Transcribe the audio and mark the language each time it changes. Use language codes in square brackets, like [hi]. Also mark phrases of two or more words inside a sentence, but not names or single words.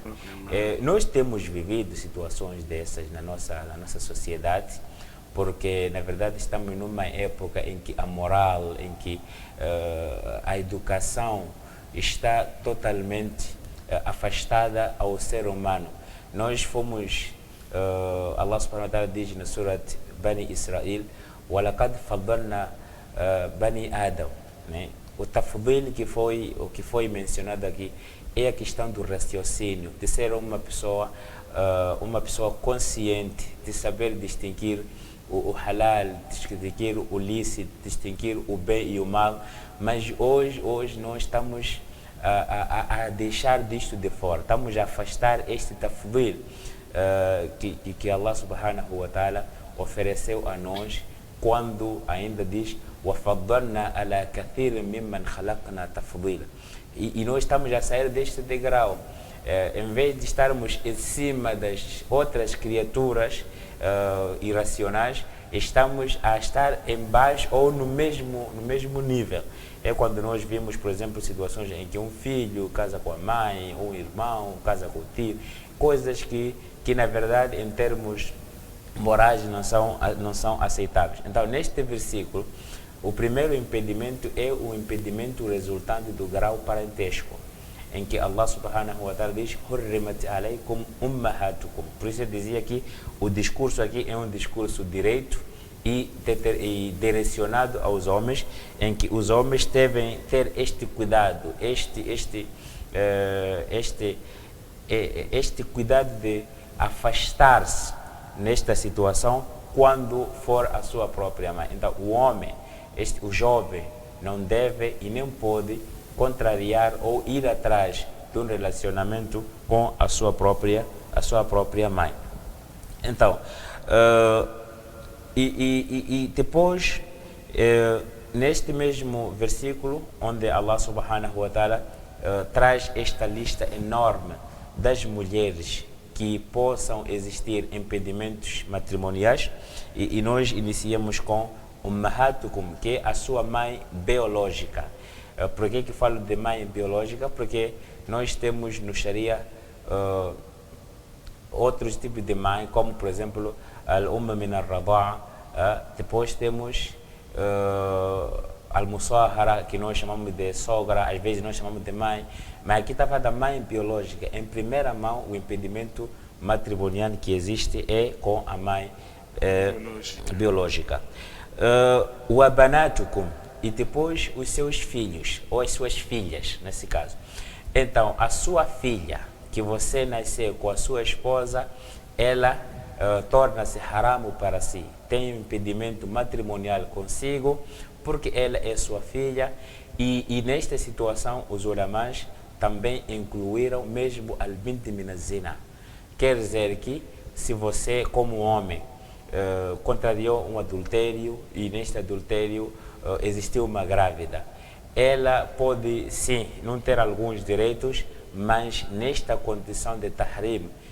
[pt] Nós temos vivido situações dessas na nossa sociedade, porque na verdade estamos numa época em que a moral, em que a educação está totalmente afastada ao ser humano. Nós fomos, [ar] الله سبحانه وتعالى [pt] diz na Surat Bani Israel: [ar] وَلَقَدْ فَضَّلْنَا بني آدم, [pt] né? O tafdil que foi mencionado aqui é a questão do raciocínio, de ser uma pessoa consciente, de saber distinguir o halal, distinguir o lícito, distinguir o bem e o mal. Mas hoje nós estamos a deixar disto de fora, estamos a afastar este tafdil que [ar] الله سبحانه وتعالى [pt] ofereceu a nós, quando ainda diz: [ar] وَفَضَّلْنَا عَلَى كَثِيرٍ مِمَّنْ خَلَقْنَا تَفْضِيلًا. [pt] E nós estamos a sair deste degrau. Em vez de estarmos em cima das outras criaturas irracionais, estamos a estar embaixo ou no mesmo nível. É quando nós vimos, por exemplo, situações em que um filho casa com a mãe, um irmão casa com o tio, coisas que na verdade, em termos morais não são aceitáveis. Então, neste versículo, o primeiro impedimento é o impedimento resultante do grau parentesco, em que [ar] الله سبحانه وتعالى [pt] diz [ar] "حرمت عليكم أمهاتكم". [pt] Por isso eu dizia que o discurso aqui é um discurso direito e direcionado aos homens, em que os homens devem ter este cuidado, este cuidado de afastar-se nesta situação quando for a sua própria mãe. Então, o homem, o jovem, não deve e nem pode contrariar ou ir atrás de um relacionamento com a sua própria mãe. Então, depois, neste mesmo versículo, onde [ar] الله سبحانه وتعالى [pt] traz esta lista enorme das mulheres que possam existir impedimentos matrimoniais, e nós iniciamos com ummahatukum, que é a sua mãe biológica. Por que falo de mãe biológica? Porque nós temos no Sharia outros tipos de mãe, como por exemplo [ar] الأم من الرضاعة, [pt] depois temos al-musahara, que nós chamamos de sogra, às vezes nós chamamos de mãe, mas aqui está falando da mãe biológica. Em primeira mão, o impedimento matrimonial que existe é com a mãe biológica. O abanatukum, e depois os seus filhos, ou as suas filhas, nesse caso. Então, a sua filha, que você nasceu com a sua esposa, ela torna-se haram para si, tem um impedimento matrimonial consigo, porque ela é sua filha, e nesta situação os ulamás também incluíram mesmo [ar] البنت من الزنا. [pt] Quer dizer que se você, como homem, contrariou um adultério e neste adultério existiu uma grávida, ela pode sim não ter alguns direitos, mas nesta condição de tahrim,